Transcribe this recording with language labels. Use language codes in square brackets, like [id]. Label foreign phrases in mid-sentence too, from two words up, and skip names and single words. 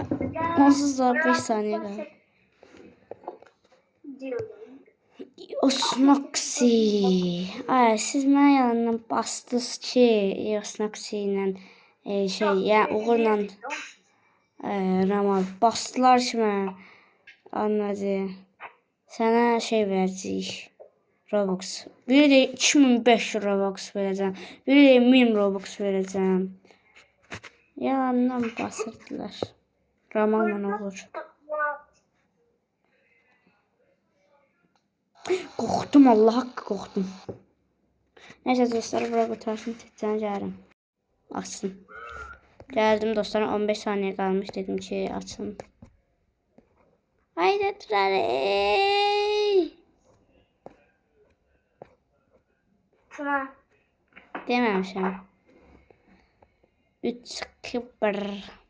[az] Onsuz da 5 saniye qaldı. Osnoxi. Siz mənə yalandan bastınız ki, Osnoxi ilə yəni uğurla Ramal bastılar ki mənə. Anladı. Sənə şey verəcəyik. Robux. [tr] Biri de 2500 Robux vereceğim. Biri de 1000 Robux vereceğim. [az] Yalandan basırdılar. Ramalla olur. [tr] Korktum, Allah hakkı korktum. [az] Neyse dostlar, bura qutarsın, tezdən gəlirəm. Açsın. Gəldim dostlar, 15 [tr] saniye kalmış, [az] dedim ki açın. Haydi Trari. Tuna. Deməmişəm. 3, 2, 1.